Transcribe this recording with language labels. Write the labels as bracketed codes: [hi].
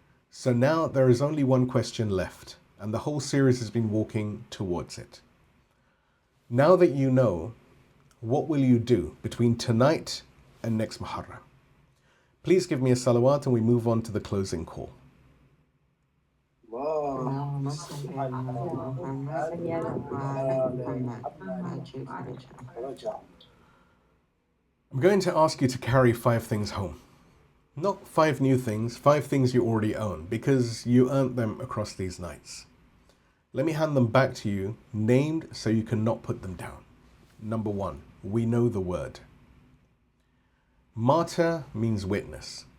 [en] So now there is only one question left, and the whole series has been walking towards it. Now that you know, what will you do between tonight and next Muharram? Please give me a salawat and we move on to the closing call. [ar] اللهم صل على محمد وآل محمد عاجل فرجهم. [en] I'm going to ask you to carry 5 things home. Not 5 new things, 5 things you already own, because you earned them across these nights. Let me hand them back to you, named so you cannot put them down. Number 1, we know the word. Martyr means witness.